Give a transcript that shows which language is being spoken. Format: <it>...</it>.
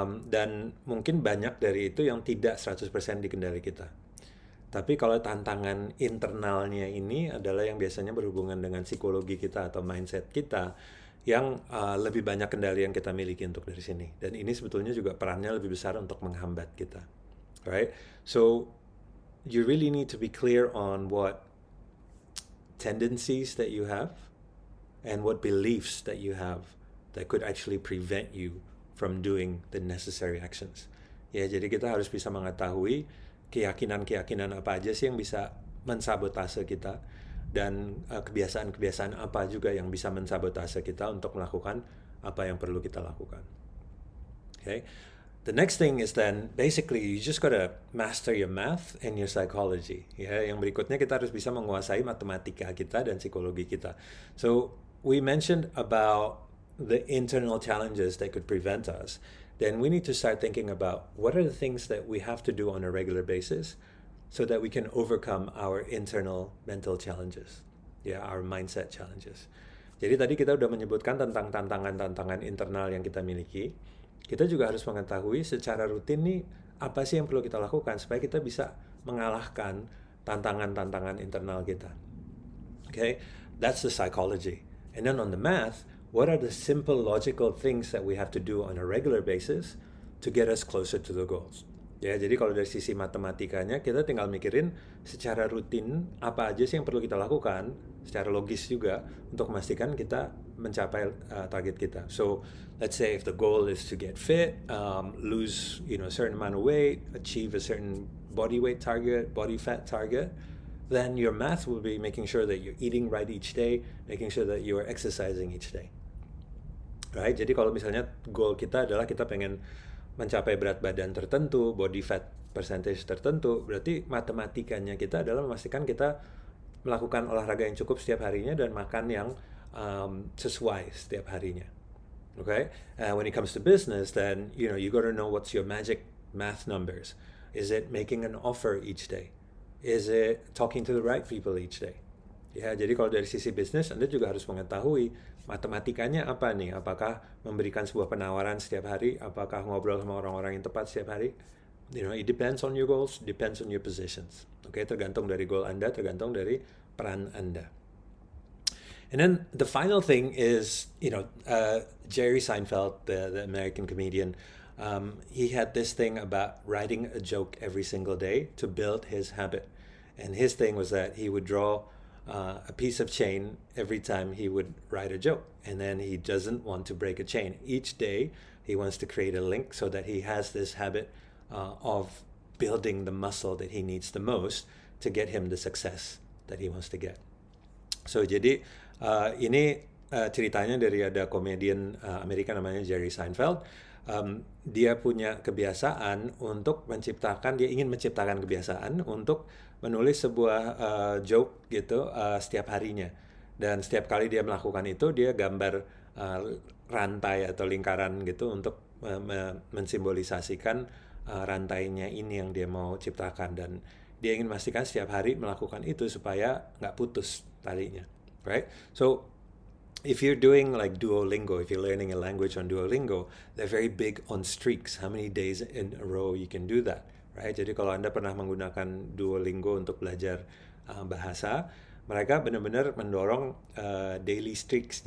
<id>Dan mungkin banyak dari itu yang tidak 100% dikendali kita. Tapi kalau tantangan internalnya ini adalah yang biasanya berhubungan dengan psikologi kita atau mindset kita yang lebih banyak kendali yang kita miliki untuk dari sini. Dan ini sebetulnya juga perannya lebih besar untuk menghambat kita.</id> <en>Right? So you really need to be clear on what tendencies that you have and what beliefs that you have that could actually prevent you from doing the necessary actions.</en> <id>Ya, jadi kita harus bisa mengetahui keyakinan-keyakinan apa aja sih yang bisa mensabotase kita, dan kebiasaan-kebiasaan apa juga yang bisa mensabotase kita untuk melakukan apa yang perlu kita lakukan.</id> <en>Okay? The next thing is then basically you just gotta master your math and your psychology.</en> <id>Ya, yang berikutnya kita harus bisa menguasai matematika kita dan psikologi kita.</id> <en>So we mentioned about the internal challenges that could prevent us. Then we need to start thinking about what are the things that we have to do on a regular basis so that we can overcome our internal mental challenges. Ya, our mindset challenges.</en> <id>Jadi tadi kita udah menyebutkan tentang tantangan-tantangan internal yang kita miliki. Kita juga harus mengetahui secara rutin nih apa sih yang perlu kita lakukan supaya kita bisa mengalahkan tantangan-tantangan internal kita.</id> <en>Okay, that's the psychology. And then on the math, what are the simple logical things that we have to do on a regular basis to get us closer to the goals?</en> <id>Ya, jadi kalau dari sisi matematikanya kita tinggal mikirin secara rutin apa aja sih yang perlu kita lakukan secara logis juga untuk memastikan kita mencapai target kita.</id> <en>So let's say if the goal is to get fit, lose a certain amount of weight, achieve a certain body weight target, body fat target, then your math will be making sure that you're eating right each day, making sure that you're exercising each day. Right?</en> <id>Jadi kalau misalnya goal kita adalah kita pengen mencapai berat badan tertentu, body fat percentage tertentu, berarti matematikanya kita adalah memastikan kita melakukan olahraga yang cukup setiap harinya dan makan yang sesuai setiap harinya.</id> <en>Okay? When it comes to business, then you gotta know what's your magic math numbers. Is it making an offer each day? Is it talking to the right people each day?</en> <id>Ya, jadi kalau dari sisi bisnis, Anda juga harus mengetahui matematikanya apa nih. Apakah memberikan sebuah penawaran setiap hari? Apakah ngobrol sama orang-orang yang tepat setiap hari?</id> <en>It depends on your goals, depends on your positions.</en> <id>Okay, tergantung dari goal Anda, tergantung dari peran Anda.</id> <en>And then the final thing is, Jerry Seinfeld, the American comedian, he had this thing about writing a joke every single day to build his habit. And his thing was that he would draw a piece of chain every time he would write a joke, and then he doesn't want to break a chain. Each day he wants to create a link so that he has this habit of building the muscle that he needs the most to get him the success that he wants to get.</en> <id>So jadi ini ceritanya dari ada komedian Amerika namanya Jerry Seinfeld. Dia punya kebiasaan untuk dia ingin menciptakan kebiasaan untuk menulis sebuah joke gitu setiap harinya. Dan setiap kali dia melakukan itu, dia gambar rantai atau lingkaran gitu untuk mensimbolisasikan rantainya ini yang dia mau ciptakan. Dan dia ingin memastikan setiap hari melakukan itu supaya nggak putus talinya.</id> <en>Right? So if you're doing like Duolingo, if you're learning a language on Duolingo, they're very big on streaks, how many days in a row you can do that, right?</en> <id>Jadi kalau Anda pernah menggunakan Duolingo untuk belajar bahasa, mereka benar-benar mendorong daily streaks.</id>